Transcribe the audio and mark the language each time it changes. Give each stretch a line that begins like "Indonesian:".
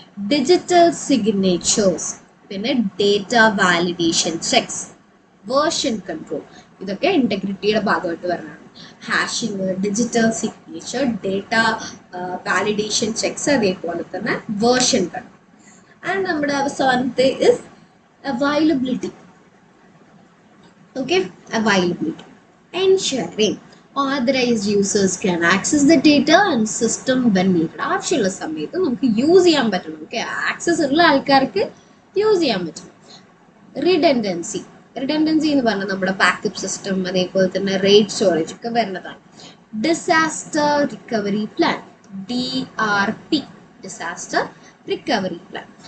Malayalam: Digital signatures, പിന്നെ data validation checks, version control, ഇതൊക്കെ ഇൻറ്റഗ്രിറ്റിയുടെ ഭാഗമായിട്ട് വരുന്നതാണ്. Hashing, digital signature, data validation checks, അതേപോലെ തന്നെ വേർഷൻ കൺട്രോൾ. ആൻഡ് നമ്മുടെ അവസാനത്തെ is availability. Okay, availability.
English: Ensuring authorized users can access the data and system when needed.
Malayalam: ആവശ്യമുള്ള സമയത്ത് നമുക്ക് യൂസ് ചെയ്യാൻ പറ്റണം. ഓക്കെ, ആക്സസ് ഉള്ള ആൾക്കാർക്ക് യൂസ് ചെയ്യാൻ പറ്റണം. റിഡൻഡൻസി. റിഡൻഡൻസി എന്ന് പറഞ്ഞാൽ നമ്മുടെ ബാക്കപ്പ് സിസ്റ്റം, അതേപോലെ തന്നെ റേറ്റ് സ്റ്റോറേജ് ഒക്കെ വരുന്നതാണ്. Disaster recovery plan, DRP, disaster recovery plan.